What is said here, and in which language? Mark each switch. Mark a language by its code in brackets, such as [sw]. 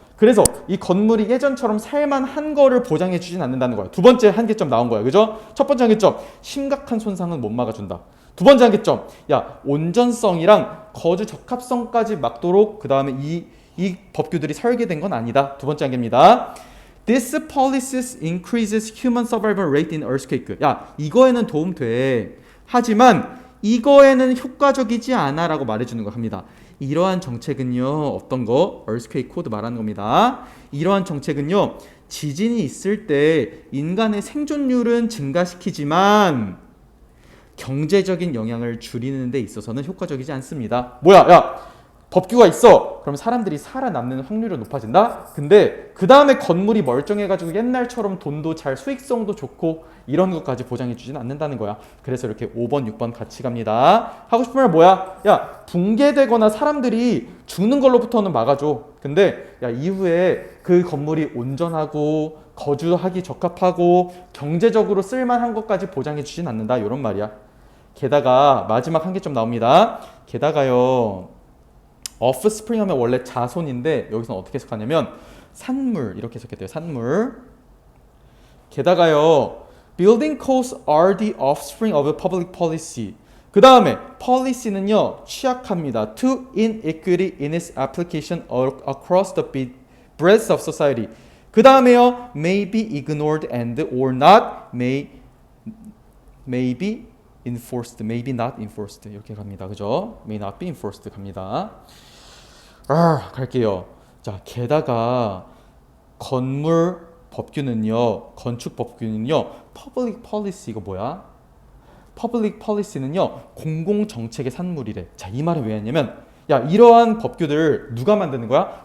[ko] 그래서 이 건물이 예전처럼 살만한 거를 보장해 주진 않는다는 거야. 두 번째 한계점 나온 거야. 그죠? 첫 번째 한계점. 심각한 손상은 못 막아준다. 두 번째 한계점. 야 온전성이랑 거주 적합성까지 막도록 그 다음에 이 법규들이 설계된 건 아니다. 두 번째 한계입니다. [en] This policies increases human survival rate in earthquake. [ko] 야 이거에는 도움돼. 하지만 이거에는 효과적이지 않아 라고 말해주는 거 합니다. 이러한 정책은요 어떤 거? earthquake 코드 말하는 겁니다. 이러한 정책은요 지진이 있을 때 인간의 생존율은 증가시키지만 경제적인 영향을 줄이는 데 있어서는 효과적이지 않습니다. 뭐야 야 법규가 있어. 그럼 사람들이 살아남는 확률이 높아진다? 근데 그 다음에 건물이 멀쩡해가지고 옛날처럼 돈도 잘 수익성도 좋고 이런 것까지 보장해주진 않는다는 거야. 그래서 이렇게 5번, 6번 같이 갑니다. 하고 싶은 말 뭐야? 야 붕괴되거나 사람들이 죽는 걸로부터는 막아줘. 근데 야 이후에 그 건물이 온전하고 거주하기 적합하고 경제적으로 쓸만한 것까지 보장해주진 않는다. 이런 말이야. 게다가 마지막 한계점 나옵니다. 게다가요 offspring 하면 원래 자손인데 여기서는 어떻게 해석하냐면 산물 이렇게 해석했대요. 산물. 게다가요 [en] building codes are the offspring of a public policy. [ko] 그 다음에 policy는요 취약합니다. [en] to inequity in its application across the breadth of society. [ko] 그 다음에요 [en] may be ignored and or not may be enforced, may be not enforced [ko] 이렇게 갑니다. 그죠? [en] may not be enforced [ko] 갑니다. 갈게요. 자, 게다가 건물 법규는요, 건축 법규는요, public policy 이거 뭐야? public policy는요, 공공 정책의 산물이래. 자, 이 말은 왜 했냐면, 야, 이러한 법규들 누가 만드는 거야?